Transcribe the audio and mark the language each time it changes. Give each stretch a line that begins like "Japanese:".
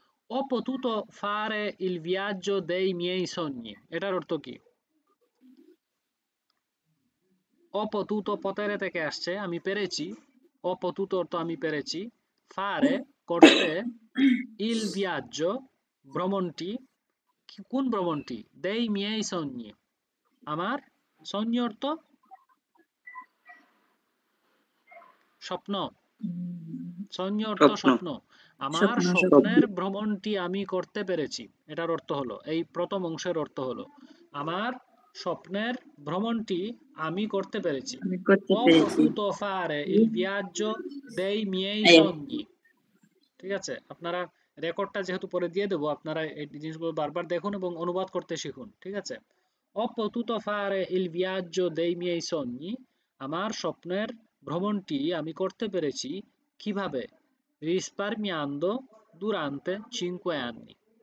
Italian: Ho potuto fare il viaggio dei miei sogni।
Bangla: এটার অর্থ কি?
Italian: Ho potuto potere
Bangla: থেকে আসছে, আমি পেরেছি।
Italian: Ho potuto
Bangla: অর্থ আমি পেরেছি। Fare করতে,
Italian: il viaggio
Bangla: ভ্রমণটি, কোন ভ্রমণটি?
Italian: dei miei sogni
Bangla: আমার সৈন্য অর্থ স্বপ্ন, সৈন্য অর্থ স্বপ্ন। আমার স্বপ্নের ভ্রমণটি আমি করতে পেরেছি। এটার অর্থ হলো, এই প্রথম অংশের অর্থ হলো আমার স্বপ্নের ভ্রমণটি আমি করতে পেরেছি।
Italian: Ho potuto fare il viaggio dei miei sogni।
Bangla: ঠিক আছে, আপনারা রেকর্ডটা যেহেতু পরে দিয়ে দেবো, আপনারা এই জিনিসগুলো বারবার দেখুন এবং অনুবাদ করতে শিখুন। ঠিক আছে,
Italian: Ho potuto fare il viaggio dei miei sogni
Bangla: আমার স্বপ্নের ভ্রমণটি আমি করতে পেরেছি। কিভাবে?
Italian: risparmiando durante 5 anni।